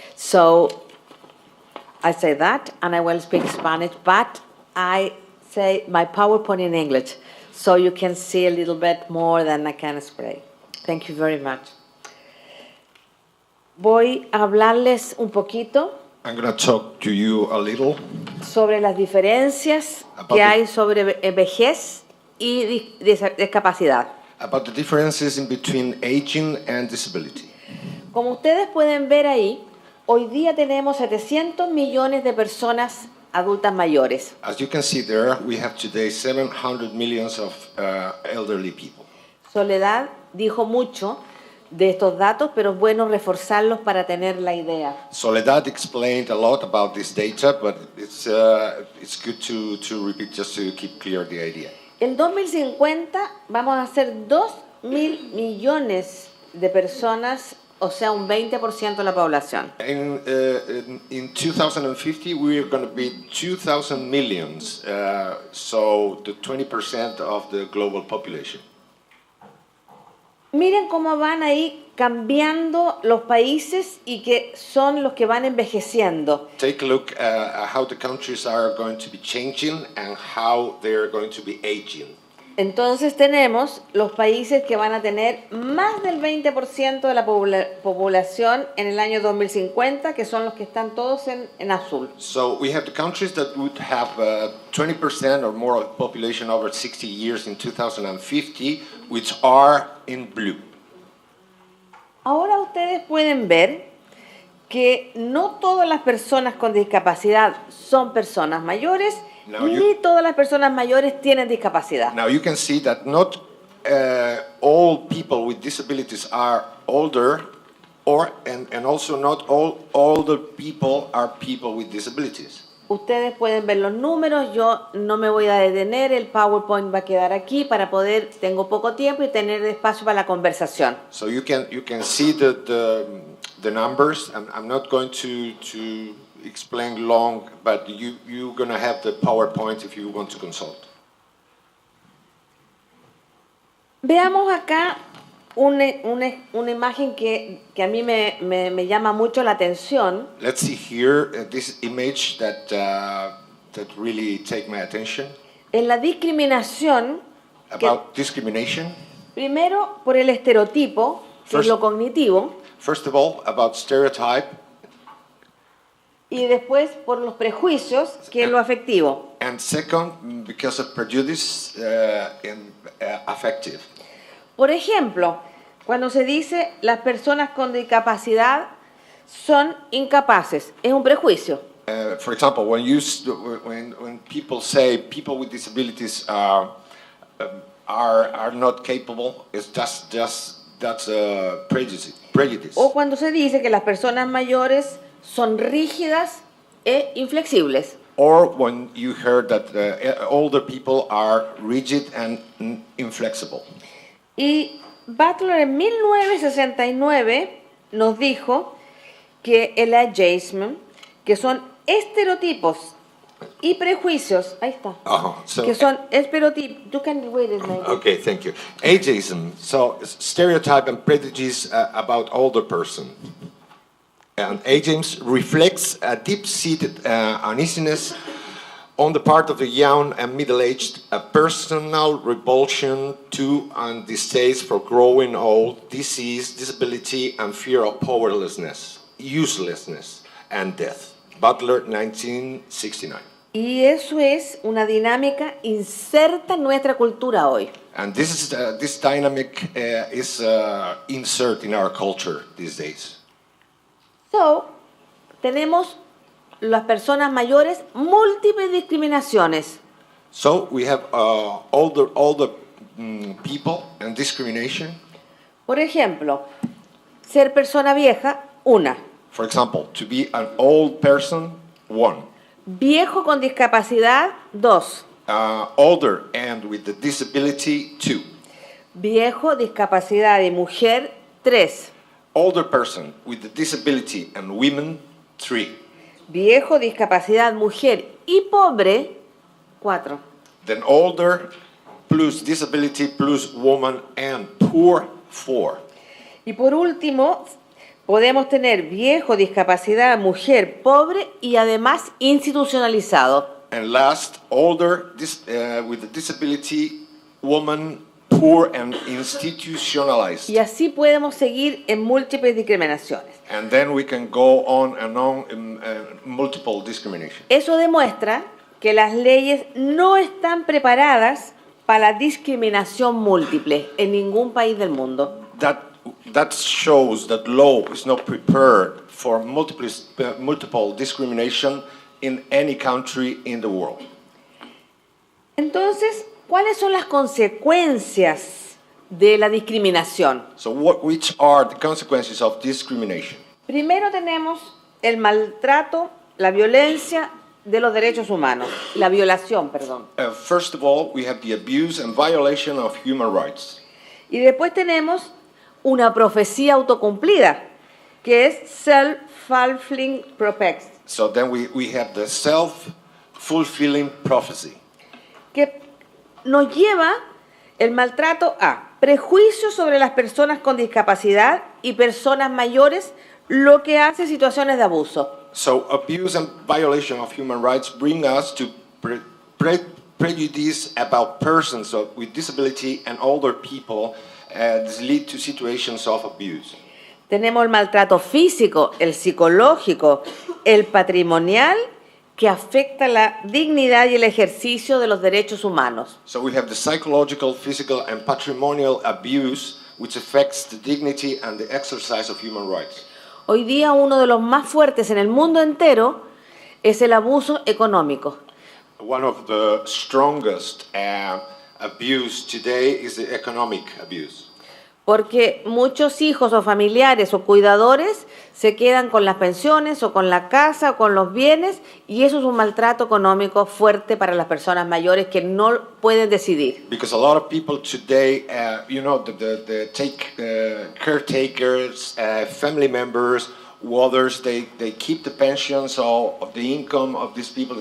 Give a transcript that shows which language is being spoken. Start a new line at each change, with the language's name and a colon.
English: So I say that, and I will speak Spanish, but I say my PowerPoint in English, so you can see a little bit more than I can explain. Thank you very much.
Spanish: Voy a hablarles un poquito
English: I'm going to talk to you a little
Spanish: sobre las diferencias
English: About
Spanish: que
English: the-
Spanish: hay sobre vejez y discapacidad.
English: about the differences in between aging and disability.
Spanish: Como ustedes pueden ver ahí, hoy día tenemos 700 millones de personas adultas mayores.
English: As you can see there, we have today 700 millions of elderly people.
Spanish: Soledad dijo mucho de estos datos, pero es bueno reforzarlos para tener la idea.
English: Soledad explained a lot about this data, but it's good to repeat just to keep clear the idea.
Spanish: En 2050 vamos a ser 2.000 millones de personas, o sea, un 20% de la población.
English: In 2050, we are going to be 2,000 millions, so the 20% of the global population.
Spanish: Miren cómo van ahí cambiando los países y que son los que van envejeciendo.
English: Take a look at how the countries are going to be changing and how they are going to be aging.
Spanish: Entonces tenemos los países que van a tener más del 20% de la población en el año 2050, que son los que están todos en azul.
English: So we have the countries that would have 20% or more of population over 60 years in 2050, which are in blue.
Spanish: Ahora ustedes pueden ver que no todas las personas con discapacidad son personas mayores,
English: Now
Spanish: ni
English: you-
Spanish: todas las personas mayores tienen discapacidad.
English: Now you can see that not all people with disabilities are older, and also not all older people are people with disabilities.
Spanish: Ustedes pueden ver los números, yo no me voy a detener, el PowerPoint va a quedar aquí para poder, tengo poco tiempo y tener espacio para la conversación.
English: So you can see the numbers. I'm not going to explain long, but you're going to have the PowerPoint if you want to consult.
Spanish: Veamos acá una imagen que a mí me llama mucho la atención.
English: Let's see here this image that really take my attention
Spanish: En la discriminación, que
English: about discrimination.
Spanish: primero por el estereotipo, que es
English: First-
Spanish: lo cognitivo,
English: First of all, about stereotype,
Spanish: y después por los prejuicios, que es lo afectivo.
English: and second, because of prejudice and affective.
Spanish: Por ejemplo, cuando se dice las personas con discapacidad son incapaces, es un prejuicio.
English: For example, when people say people with disabilities are not capable, it's that's a prejudice.
Spanish: O cuando se dice que las personas mayores son rígidas e inflexibles.
English: Or when you heard that older people are rigid and inflexible.
Spanish: Y Butler en 1969 nos dijo que el ageism, que son estereotipos y prejuicios, ahí está,
English: So,
Spanish: que son estereotipos,
English: you can read it, maybe. okay, thank you. Ageism, so stereotype and prejudice about older person. And ageism reflects a deep-seated uneasiness on the part of the young and middle-aged, a personal revulsion to and distaste for growing old, disease, disability, and fear of powerlessness, uselessness, and death. Butler, 1969.
Spanish: Y eso es una dinámica inserta en nuestra cultura hoy.
English: And this dynamic is insert in our culture these days.
Spanish: So, tenemos las personas mayores múltiples discriminaciones.
English: So we have older people and discrimination.
Spanish: Por ejemplo, ser persona vieja, una.
English: For example, to be an old person, one.
Spanish: Viejo con discapacidad, dos.
English: Older and with the disability, two.
Spanish: Viejo, discapacidad y mujer, tres.
English: Older person with the disability and women, three.
Spanish: Viejo, discapacidad, mujer y pobre, cuatro.
English: Then older plus disability plus woman and poor, four.
Spanish: Y por último, podemos tener viejo, discapacidad, mujer, pobre y además institucionalizado.
English: And last, older with the disability, woman, poor and institutionalized.
Spanish: Y así podemos seguir en múltiples discriminaciones.
English: And then we can go on and on in multiple discrimination.
Spanish: Eso demuestra que las leyes no están preparadas para la discriminación múltiple en ningún país del mundo.
English: That shows that law is not prepared for multiple discrimination in any country in the world.
Spanish: Entonces, ¿cuáles son las consecuencias de la discriminación?
English: So which are the consequences of discrimination?
Spanish: Primero tenemos el maltrato, la violencia de los derechos humanos, la violación, perdón.
English: First of all, we have the abuse and violation of human rights.
Spanish: Y después tenemos una profecía autocumplida, que es self-fulfilling prophecy,
English: So then we have the self-fulfilling prophecy.
Spanish: que nos lleva el maltrato a prejuicios sobre las personas con discapacidad y personas mayores, lo que hace situaciones de abuso.
English: So abuse and violation of human rights bring us to prejudice about persons with disability and older people. This lead to situations of abuse.
Spanish: Tenemos el maltrato físico, el psicológico, el patrimonial, que afecta la dignidad y el ejercicio de los derechos humanos.
English: So we have the psychological, physical, and patrimonial abuse, which affects the dignity and the exercise of human rights.
Spanish: Hoy día uno de los más fuertes en el mundo entero es el abuso económico.
English: One of the strongest abuse today is the economic abuse.
Spanish: Porque muchos hijos o familiares o cuidadores se quedan con las pensiones o con la casa o con los bienes, y eso es un maltrato económico fuerte para las personas mayores que no pueden decidir.
English: Because a lot of people today, the caretakers, family members, others, they keep the pensions of the income of these people.